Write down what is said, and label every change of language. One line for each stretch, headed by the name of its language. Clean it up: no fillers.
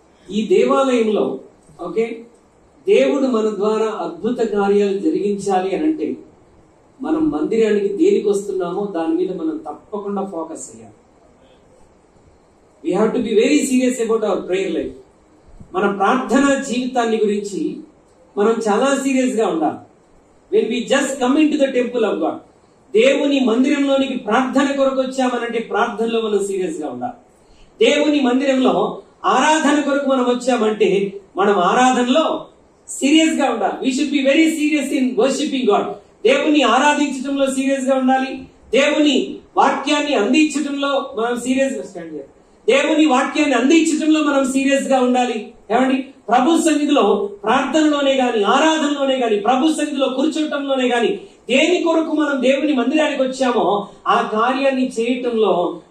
Telugu: ఈ దేవాలయంలో ఓకే, దేవుడు మన ద్వారా అద్భుత కార్యాలు జరిగించాలి అని అంటే మనం మందిరానికి దేనికి వస్తున్నామో దాని మీద మనం తప్పకుండా ఫోకస్ చేయాలి.
English: We have to be very serious about our prayer life.
Telugu: మన ప్రార్థనా జీవితాన్ని గురించి మనం చాలా సీరియస్ గా ఉండాలి.
English: When we just come into the temple of God,
Telugu: దేవుని మందిరంలోనికి ప్రార్థన కొరకు వచ్చామనంటే ప్రార్థనలో మనం సీరియస్ గా ఉండాలి. దేవుని మందిరంలో ఆరాధన కొరకు మనం వచ్చామంటే మనం ఆరాధనలో సీరియస్ గా ఉండాలి.
English: We should be very serious in worshiping God.
Telugu: దేవుని ఆరాధించడంలో సీరియస్ గా ఉండాలి. దేవుని వాక్యాన్ని అందించడంలో మనం సీరియస్ గా స్టాండ్ చేయాలి. దేవుని వాక్యాన్ని అందించడంలో మనం సీరియస్ గా ఉండాలి. ఏమండి, ప్రభు సన్నిధిలో ప్రార్థనలోనే గాని, ఆరాధనలోనే గాని, ప్రభు సన్నిధిలో కూర్చోటంలోనే గాని దేని కొరకు మనం దేవుని మందిరానికి వచ్చామో ఆ కార్యాన్ని చేయటంలో